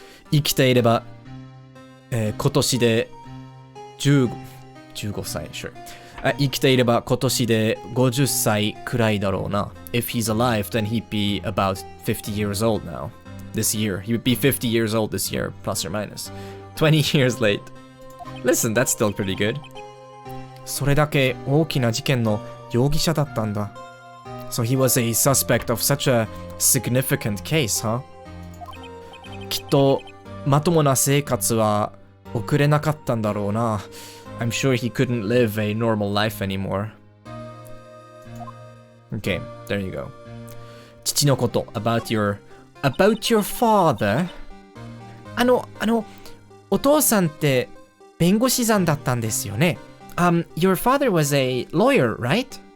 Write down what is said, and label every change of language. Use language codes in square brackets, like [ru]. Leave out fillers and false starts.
[ja] 生きていれば、今年で15歳、sure. 生きていれば今年で50歳くらいだろうな. [en] If he's alive, then he'd be about 50 years old now. This year. He would be 50 years old this year, plus or minus. 20 years late. Listen, that's still pretty good. [ja] それだけ大きな事件の容疑者だったんだ. [en] So he was a suspect of such a significant case, huh? [ja] きっとまともな生活は送れなかったんだろうな. [en] I'm sure he couldn't live a normal life anymore. Okay, there you go. [ja] 父のこと [en] about your father. [ja] お父さんって弁護士さんだったんですよね. [en] Your father was a lawyer, right?